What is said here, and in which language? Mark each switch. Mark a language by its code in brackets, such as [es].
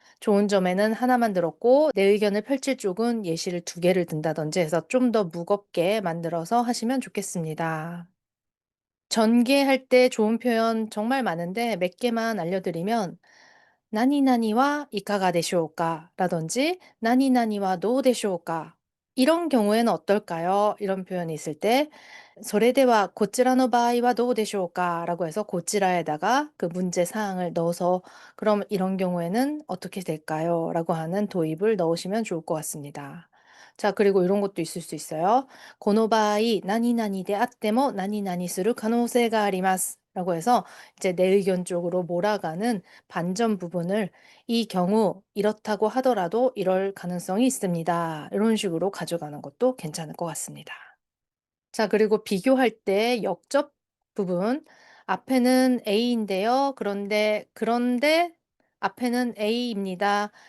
[ko] 좋은 점에는 하나만 들었고 내 의견을 펼칠 쪽은 예시를 두 개를 든다든지 해서 좀 더 무겁게 만들어서 하시면 좋겠습니다. 전개할 때 좋은 표현 정말 많은데 몇 개만 알려드리면 [ja] "何々はいかがでしょうか?" [ko] 라든지 [ja] "何々はどうでしょうか?" [ko] 이런 경우에는 어떨까요? 이런 표현이 있을 때 [ja] それではこちらの場合はどうでしょうか? [ko] 라고 해서 고치라에다가 그 문제 사항을 넣어서 "그럼 이런 경우에는 어떻게 될까요?" 라고 하는 도입을 넣으시면 좋을 것 같습니다. 자, 그리고 이런 것도 있을 수 있어요. [ja] この場合何々であっても何々する可能性があります。 [ko] 라고 해서 이제 내 의견 쪽으로 몰아가는 반전 부분을 "이 경우 이렇다고 하더라도 이럴 가능성이 있습니다." 이런 식으로 가져가는 것도 괜찮을 것 같습니다. 자, 그리고 비교할 때 역접 부분. 앞에는 A인데요. 그런데 앞에는 A입니다.